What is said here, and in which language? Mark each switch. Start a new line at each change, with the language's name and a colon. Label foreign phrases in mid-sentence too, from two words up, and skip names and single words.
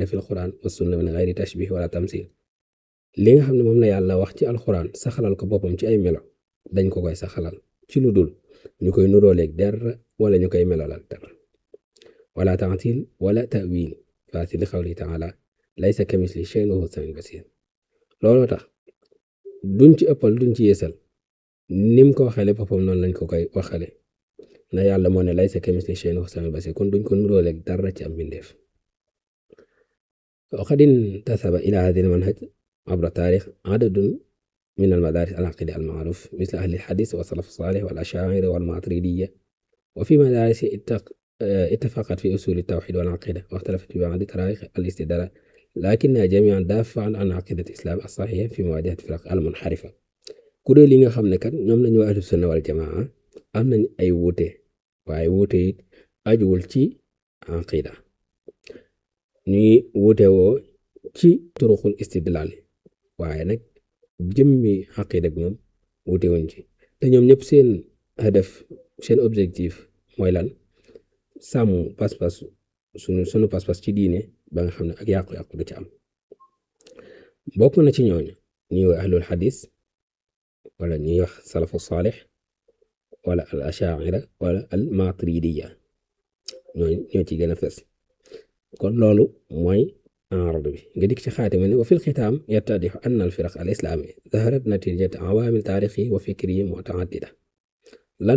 Arabic: في القرآن والسنة من غير تشبيه ولا تمثيل
Wolof: li nga xam ne moom la yàlla wax ci alxuraan saxalal ko boppam ci ay melo dañ ko koy saxalal ci lu dul ñu koy nuróoleeg dara wala ñu koy melolal dara wala
Arabic: تعطيل ولا تأويل فاتي لي قول تعالى ليس كمثله شيء وهو السميع البصير
Wolof: looloo tax duñ ci ëppal duñ ci yeesal nim ko waxale boppam noonu lañ ko koy waxale na yàlla moo ne
Arabic: ليس كمثله شيء وهو السميع البصير
Wolof: kon duñ ko nuróoleeg dara ci am mbindeef
Arabic: وقد انتسب إلى هذا المنهج عبر التاريخ عدد من المدارس العقيدة المعروف مثل أهل الحديث والسلف الصالح والأشاعرة والماتريدية وفي مدارس اتفقت في أصول التوحيد والعقيدة واختلفت في بعض طرائق الاستدلال لكنها جميعا دافعا عن عقيدة الإسلام الصحيحة في مواجهة الفرق المنحرفة
Wolof: kuréel yi nga xam ne kat ñoom lañu ahlu sunna wal jamaa am nañ ay wuute waaye wuute yi ajuwul ci aqida ñuy wuute woo ci
Arabic: طرق الاستدلال
Wolof: waaye nag jëmmi aqida bi moom wuute wuñ ci te ñoom ñëpp seen hadaf seen objectif mooy lan sàmm pas-pas sunu pas-pas ci diine ba nga xam ne ak yàqu-yàqu du ci am bokk na ci ñooñu ñuy wax
Arabic: أهل الحديث
Wolof: wala ñuy wax
Arabic: السلف الصالح
Wolof: wala
Arabic: الأشاعرة ولا الماتريدية
Wolof: ñoo ci gën a fes kon loolu mooy enrad bi nga dikk ci xaatima ne
Arabic: وفي الختام يتضح أن الفرق الإسلامي ظهرت نتيجة عوامل تاريخي وفكري متعددة
Wolof: lan